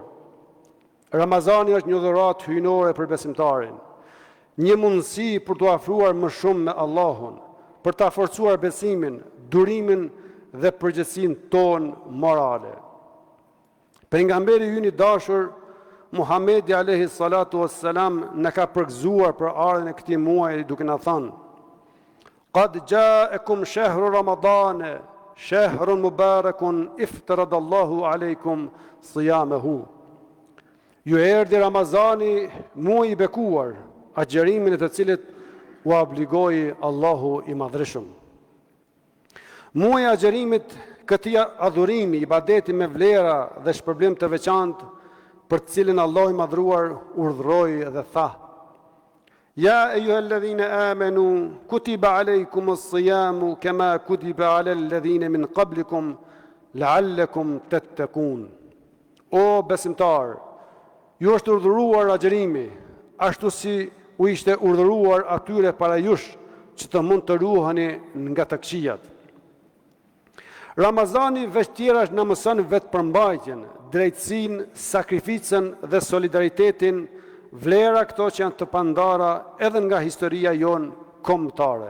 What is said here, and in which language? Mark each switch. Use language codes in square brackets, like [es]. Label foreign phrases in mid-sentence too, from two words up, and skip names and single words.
[sq] Ramazani është një dhuratë hyjnore për besimtarin, një mundësi për të afruar më shumë me Allahun, për të forcuar besimin, durimin dhe përgjegjësinë tonë morale. Pejgamberi ynë i dashur Muhamedi [ar] عليه الصلاة والسلام [sq] na ka përgëzuar për ardhen e këtij muaji duke na thënë: [ar] "قد جاءكم شهر رمضان شهر مبارك افترض الله عليكم صيامه." [sq] Ju erdhi Ramazani, muaji i bekuar, agjërimin e të cilit u obligoi Allahu i Madhreshëm. Muaji i agjërimit, këtij adhurimi, ibadeti me vlera dhe shpërblim të veçantë, për të cilin Allahu i Madhruar urdhëroi dhe tha: [ar] "يا أيها الذين آمنوا كتب عليكم الصيام كما كتب على الذين من قبلكم لعلكم تتقون." [sq] O besimtar, ju është urdhëruar agjërimi, ashtu si u ishte urdhëruar atyre para jush, që të mund të ruheni nga të këqijat. Ramazani veç tjerash na mëson vetëpërmbajtjen, drejtësinë, sakrificën dhe solidaritetin, vlera këto që janë të pandara edhe nga historia jonë kombëtare.